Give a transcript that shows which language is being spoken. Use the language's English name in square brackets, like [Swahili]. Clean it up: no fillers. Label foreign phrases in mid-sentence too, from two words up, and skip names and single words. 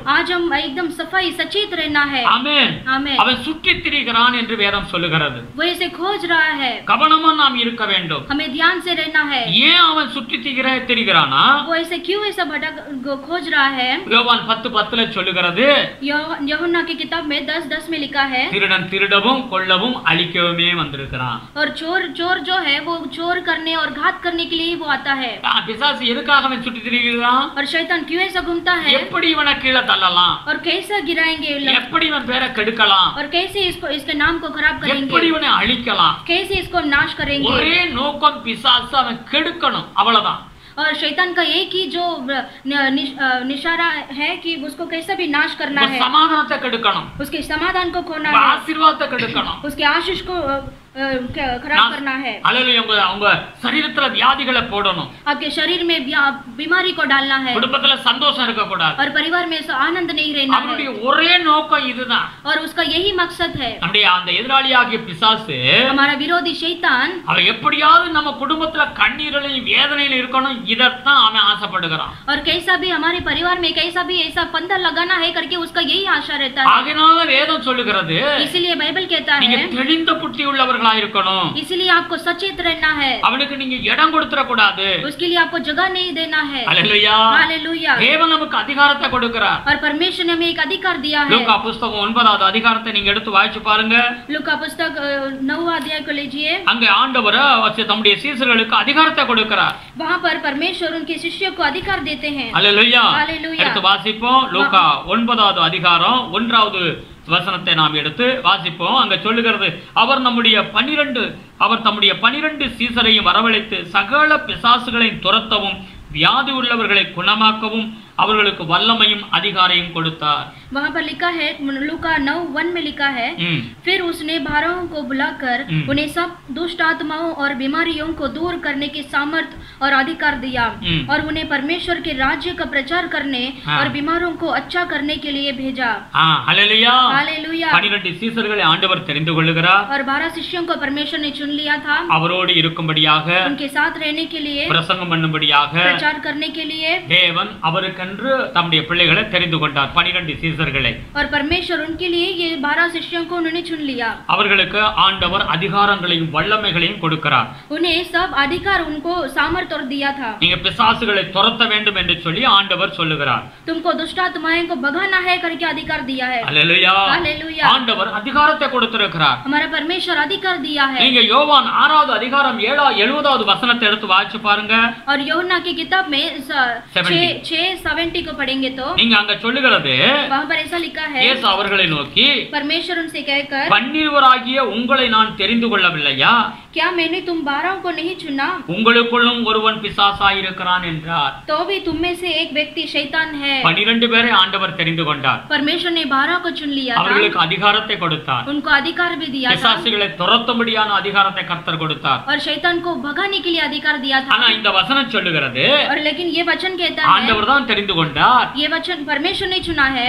[Hindi] आज हम एकदम सफाई सचेत रहना है। [Tamil] ஆமென்। [Hindi] आमेन। [Tamil] அவன் சுற்றித் திரிகிறான் என்று வேதம் சொல்லுகிறது. [Hindi] वो ऐसे खोज रहा है, [Tamil] கவனமா நாம் இருக்க வேண்டும். [Hindi] हमें ध्यान से रहना है. [Tamil] ஏன் அவன் சுற்றி திரிகிறானா? [Hindi] वो ऐसे क्यों ऐसा भटक खोज रहा है? [Tamil] யோவான் 10:10 சொல்லுகிறது, [Hindi] यूहन्ना की किताब में 10:10 में लिखा है, [Tamil] திருடன் திருடவும் கொல்லவும் அழிக்கவுமே வந்திருக்கிறான். [Hindi] और चोर जो है वो चोर करने और घात करने के लिए वो आता है. [Tamil] பிசாசு எதுக்காக அவன் சுற்றி திரிகிறான்? [Hindi] और शैतान क्यों ऐसा घूमता है? [Tamil] எப்படி இவனை கீழே தள்ளலாம்? [Hindi] और कैसे गिराएंगे लोग? [Tamil] எப்படி இவன் பேரை கெடுக்கலாம்? [Hindi] और कैसे इसके नाम को खराब करेंगे? [Tamil] எப்படி இவனை அழிக்கலாம்? [Hindi] कैसे इसको नाश करेंगे? [Tamil] ஒரே நோக்கம் பிசாசு அவன் கெடுக்கணும், அவ்வளவுதான். [Hindi] और शैतान का एक ही जो निशारा है कि उसको कैसे भी नाश करना है, [Tamil] समाधानத்தை கெடுக்கணும், [Hindi] उसके समाधान को खोना है, [Tamil] ஆசீர்வாதத்தை கெடுக்கணும், [Hindi] उसके आशीष को खराब करना है. [Tamil] அல்லேலூயா. அவங்க சரீரத்துல வியாதிகளை போடணும், [Hindi] आपके शरीर में बीमारी को डालना है, [Tamil] குடும்பத்துல சந்தோஷம் இருக்க கூடாது, [Hindi] और परिवार में आनंद नहीं रहना है. [Tamil] அவருடைய ஒரே நோக்கம் இதுதான். [Hindi] और उसका यही मकसद है. [Tamil] நம்முடைய அந்த எதிராளியாகிய பிசாசு, [Hindi] हमारा विरोधी शैतान, [Tamil] அவன் எப்படியாவது நம்ம குடும்பத்துல கண்ணீரிலையும் வேதனையில இருக்கணும், இதத்தான் அவன் ஆசைப்படுகிறான். [Hindi] और कैसा भी हमारे परिवार में कैसा भी ऐसा फंदा लगाना है करके उसका यही आशा रहता है. [Tamil] ஆகையால வேதம் சொல்லுகிறது, [Hindi] इसलिए बाइबल कहता है, [Tamil] நீங்க தெளிந்த புத்தி உள்ளவர்களா இருக்கணும். [Hindi] इसलिए आपको सचेत रहना है. [Tamil] அவனுக்கு நீங்க இடம் கொடுத்துற கூடாது. [Hindi] उसके लिए आपको जगह नहीं देना है. [Tamil] அல்லேலூயா. [Hindi] हालेलुया. [Tamil] தேவன் நமக்கு அதிகாரத்தை கொடுக்கிறார். [Hindi] और परमेश्वर ने हमें एक अधिकार दिया है. [Tamil] லூக்கா புத்தகம் 9வது அதிகாரத்தை நீங்க எடுத்து வாசிச்சு பாருங்க. [Hindi] लूका पुस्तक 9वां अध्याय को लीजिए. [Tamil] அங்க ஆண்டவர் தம்முடைய சீசர்களுக்கு அதிகாரத்தை கொடுக்கிறார். [Hindi] वहां पर परमेश्वर उनके शिष्यों को अधिकार देते हैं. [Tamil] அல்லேலூயா. [Hindi] हालेलुया. [Tamil] எடுத்து வாசிப்போம். லூக்கா 9வது அதிகாரம் 1வது வசனத்தை நாம் எடுத்து வாசிப்போம். அங்க சொல்லுகிறது, அவர் தம்முடைய 12 சீசரையும் வரவழைத்து சகல பிசாசுகளையும் துரத்தவும் வியாதி உள்ளவர்களை குணமாக்கவும் அவர்களுக்கு வல்லமையும் அதிகாரையும் கொடுத்தார். [Hindi] वहां पर लिखा है, लूका 9:1 में लिखा है, फिर उसने 12 को बुलाकर उन्हें सब दुष्ट आत्माओं और बीमारियों को दूर करने की सामर्थ और अधिकार दिया और उन्हें परमेश्वर के राज्य का प्रचार करने और बीमारों को अच्छा करने के लिए भेजा. हालेलुया. हालेलुया. [Tamil] 12 சீசர்களை ஆண்டவர் தெரிந்து கொள்ளுகிறார். [Hindi] और 12 शिष्यों को परमेश्वर ने चुन लिया था, [Tamil] அவரோடு இருக்கும்படியாக, [Hindi] उनके साथ रहने के लिए, [Tamil] பிரசங்கம் பண்ணும்படியாக, [Hindi] प्रचार करने के लिए. [Tamil] தேவன் அவருக்கென்று தம்முடைய பிள்ளைகளை தெரிந்து கொண்டார், 12 சீசர்களை. [Hindi] और परमेश्वर उनके लिए ये 12 शिष्यों को उन्होंने चुन लिया. [Tamil] அவர்களுக்கு ஆண்டவர் அதிகாரங்களையும் வல்லமைகளையும் கொடுக்கிறார். [Hindi] उन्हें सब अधिकार उनको सामर्थ और दिया था. [Tamil] நீங்க பிசாசுகளை துரத்த வேண்டும் என்று சொல்லி ஆண்டவர் சொல்லுகிறார். [Hindi] तुमको दुष्ट आत्माओं को भगाना है करके अधिकार दिया है. [Tamil] அல்லேலூயா. [Hindi] हालेलुया. [Tamil] ஆண்டவர் அதிகாரத்தை கொடுத்திருக்கிறார். [Hindi] हमारा परमेश्वर अधिकार दिया है. [Tamil] நீங்க யோவான் 6வது அதிகாரம் 70வது வசனத்தை எடுத்து வாசிச்சு பாருங்க. [Hindi] और यूहन्ना की किताब में 6:70 को पढ़ेंगे तो [Tamil] நீங்க அங்க சொல்லுகிறது, [Hindi] वहां पर ऐसा लिखा है, [Tamil] இயேசு அவர்களை நோக்கி, [Hindi] परमेश्वर उनसे कहकर, [Tamil] 12 உங்களை நான் தெரிந்து கொள்ளவில்லையா? [Hindi] क्या मैंने तुम 12 को नहीं चुना? [Tamil] உங்களுக்குள்ளும் ஒருவன் பிசாசாய் இருக்கிறான் என்றார். [Hindi] तो भी तुम में से एक व्यक्ति शैतान है. [Tamil] 12 பேரை ஆண்டவர் தெரிந்து கொண்டார். [Hindi] परमेश्वर ने 12 को चुन लिया था. [Tamil] அவர்களுக்கு அதிகாரத்தை கொடுத்தார். [Hindi] उनको अधिकार भी दिया था. [Tamil] பிசாசுகளை துரத்தும்படியான அதிகாரத்தை கர்த்தர் கொடுத்தார். [Hindi] और शैतान को भगाने के लिए अधिकार दिया था. [Tamil] ஆனா இந்த வசனம் சொல்லுகிறது, [Hindi] और लेकिन ये वचन कहता है, [Tamil] ஆண்டவர் தான் தெரிந்து கொண்டார். [Hindi] ये वचन परमेश्वर ने चुना है.